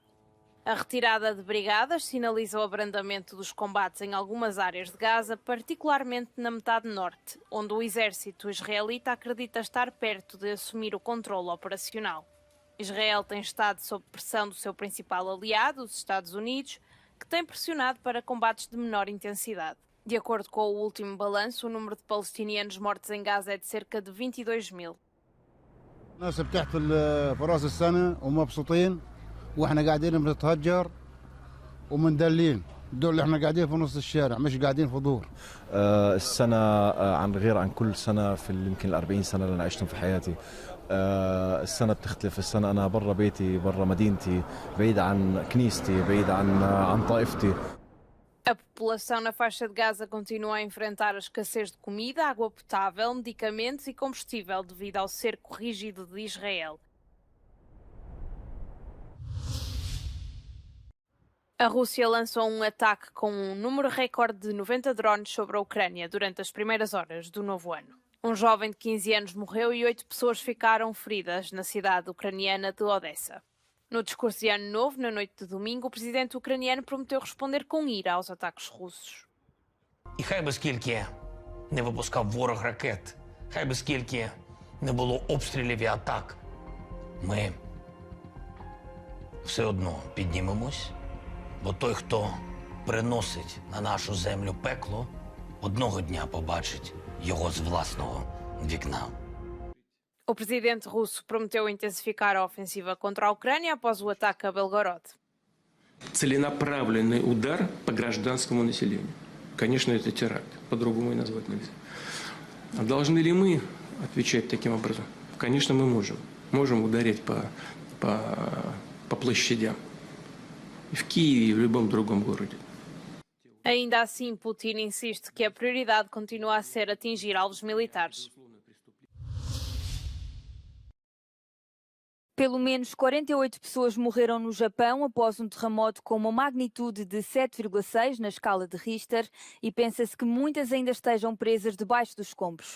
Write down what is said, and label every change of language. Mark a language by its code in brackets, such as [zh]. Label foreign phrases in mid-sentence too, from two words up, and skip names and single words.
[pt] A retirada de brigadas sinaliza o abrandamento dos combates em algumas áreas de Gaza, particularmente na metade norte, onde o exército israelita acredita estar perto de assumir o controle operacional. Israel tem estado sob pressão do seu principal aliado, os Estados Unidos, que tem pressionado para combates de menor intensidade. De acordo com o último balanço, o número de palestinianos mortos em Gaza é de cerca de 22 mil. [ar] واحنا قاعدين بنتهجر ومندلين دول اللي احنا قاعدين في نص الشارع مش قاعدين في دور. السنه عن غير عن كل سنه في يمكن 40 سنه اللي انا عشتهم في حياتي. السنه بتختلف. السنه انا برا بيتي برا مدينتي بعيد عن كنيستي بعيد عن طائفتي. [pt] A população na faixa de Gaza continua a enfrentar a escassez de comida, água potável, medicamentos e combustível devido ao cerco rígido de Israel. A Rússia lançou um ataque com um número recorde de 90 drones sobre a Ucrânia durante as primeiras horas do novo ano. Um jovem de 15 anos morreu e 8 pessoas ficaram feridas na cidade ucraniana de Odessa. No discurso de Ano Novo, na noite de domingo, o presidente ucraniano prometeu responder com ira aos ataques russos. [uk] І хай би скільки не випускав ворог ракет, хай би скільки не було обстрілів і атак, ми все одно піднімемось. Бо той, хто приносить на нашу землю пекло, одного дня побачить його з власного вікна. [pt] O presidente russo prometeu intensificar a ofensiva contra a Ucrânia após o ataque a Belgorod. [ru] Целенаправленный удар по гражданскому населению. Конечно, это теракт, по-другому и назвать нельзя. А должны ли мы отвечать таким образом? Конечно, мы можем. Можем ударить по площадям. E в Киеве e в любом другом городе. [pt] Ainda assim, Putin insiste que a prioridade continua a ser atingir alvos militares. Pelo menos 48 pessoas morreram no Japão após um terremoto com uma magnitude de 7,6 na escala de Richter e pensa-se que muitas ainda estejam presas debaixo dos escombros.